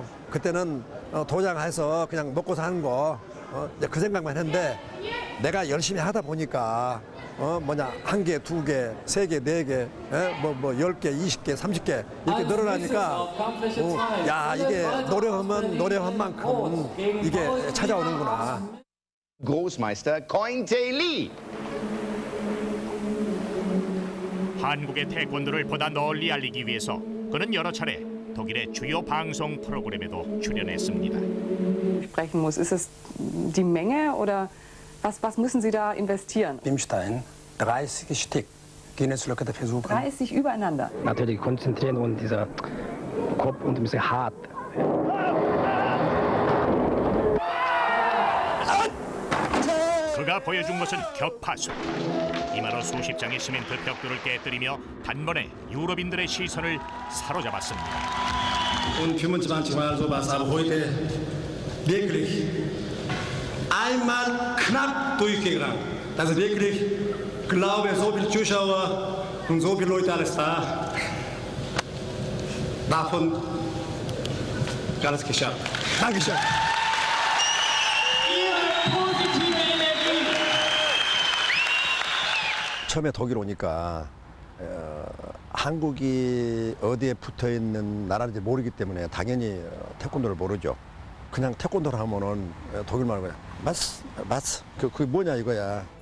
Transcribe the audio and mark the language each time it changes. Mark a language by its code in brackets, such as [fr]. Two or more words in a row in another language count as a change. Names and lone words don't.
[ko] 그때는 도장해서 그냥 먹고 사는 거 그 생각만 했는데 내가 열심히 하다 보니까 한 개, 두 개, 세 개, 네 개, 10개, 20개, 30개 이렇게 늘어나니까 야 이게 노력한 만큼 이게 찾아오는구나. [de] Großmeister Kointe Lee. [ko] 한국의 태권도를 보다 널리 알리기 위해서 그는 여러 차례 독일의 주요 방송 프로그램에도 출연했습니다. [de] Sprechen muss. Ist es die Menge oder was müssen Sie da investieren? Bimstein, 30 Stück. Guinness-Lücke der Versuche. 30 übereinander. Natürlich konzentrieren und dieser Kopf und ein bisschen hart. [ko] 그가 보여준 것은 격파술. 이마로 수십 장의 시멘트 벽돌을 깨뜨리며 단번에 유럽인들의 시선을 사로잡았습니다. [de] Und 25 Mal sowas, aber heute wirklich einmal knapp durchgegangen. Das ist wirklich, ich glaube, so viele Zuschauer und so viele Leute alles da. Davon alles geschafft. Dankeschön. [ko] 처음에 독일 오니까 한국이 어디에 붙어 있는 나라인지 모르기 때문에 당연히 태권도를 모르죠. 그냥 태권도를 하면은 독일말로 그냥 마스 그게 뭐냐 이거야.